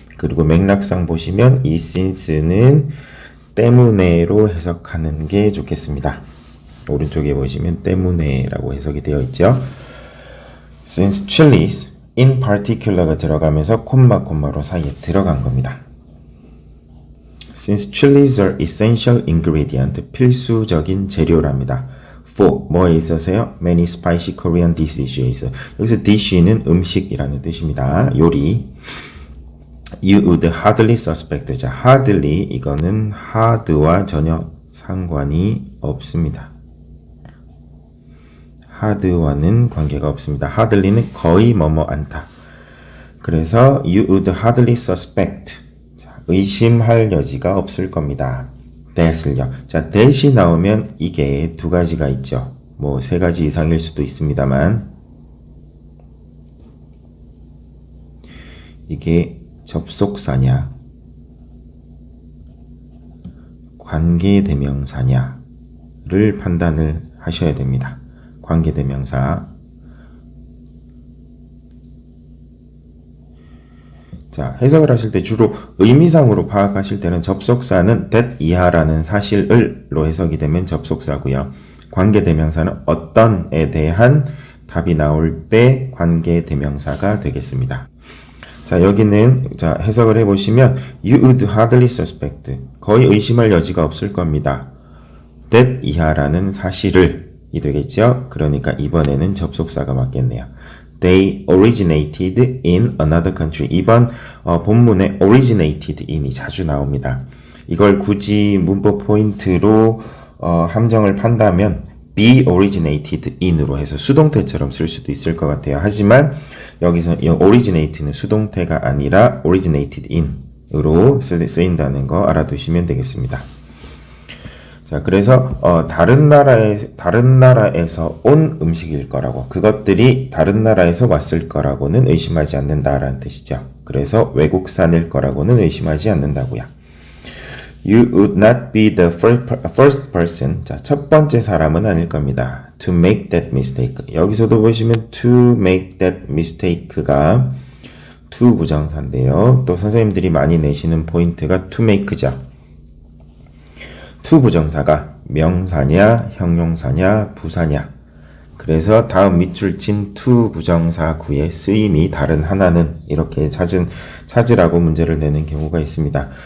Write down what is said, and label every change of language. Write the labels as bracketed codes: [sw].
[ko] 그리고 맥락상 보시면 이 since는 때문에로 해석하는 게 좋겠습니다. 오른쪽에 보시면 때문에라고 해석이 되어 있죠. [en] Since chilies in particular [ko] 가 들어가면서 콤마로 사이에 들어간 겁니다. [en] Since chilies are essential ingredient, [ko] 필수적인 재료랍니다. For, 뭐에 있어서요? [en] Many spicy Korean dishes. [ko] 여기서 dish는 음식이라는 뜻입니다. 요리. [en] You would hardly suspect. [ko] 자, hardly 이거는 hard와 전혀 상관이 없습니다. hard와는 관계가 없습니다. hardly는 거의 않다. 그래서 [en] you would hardly suspect. [ko] 자, 의심할 여지가 없을 겁니다. that을요. 자, that이 나오면 이게 두 가지가 있죠. 세 가지 이상일 수도 있습니다만 이게 접속사냐 관계대명사냐를 판단을 하셔야 됩니다. 관계대명사. 자, 해석을 하실 때 주로 의미상으로 파악하실 때는 접속사는 that 이하라는 사실을로 해석이 되면 접속사고요. 관계대명사는 어떤에 대한 답이 나올 때 관계대명사가 되겠습니다. 자, 여기는 해석을 해보시면 [en] you would hardly suspect. [ko] 거의 의심할 여지가 없을 겁니다. that 이하라는 사실을 이 되겠죠? 그러니까 이번에는 접속사가 맞겠네요. [en] They originated in another country. [ko] 이번 본문에 originated in이 자주 나옵니다. 이걸 굳이 문법 포인트로 함정을 판다면 be originated in으로 해서 수동태처럼 쓸 수도 있을 것 같아요. 하지만 여기서 이 originate는 수동태가 아니라 originated in으로 쓰인다는 거 알아두시면 되겠습니다. 자, 그래서 다른 나라에서 온 음식일 거라고, 그것들이 다른 나라에서 왔을 거라고는 의심하지 않는다라는 뜻이죠. 그래서 외국산일 거라고는 의심하지 않는다고요. [en] You would not be the first person. [ko] 자, 첫 번째 사람은 아닐 겁니다. [en] To make that mistake. [ko] 여기서도 보시면 [en] to make that mistake [ko] 가 to 부정사인데요. 또 선생님들이 많이 내시는 포인트가 to make죠. to 부정사가 명사냐, 형용사냐, 부사냐. 그래서 다음 밑줄 친 to 부정사 구의 쓰임이 다른 하나는 이렇게 찾으라고 문제를 내는 경우가 있습니다.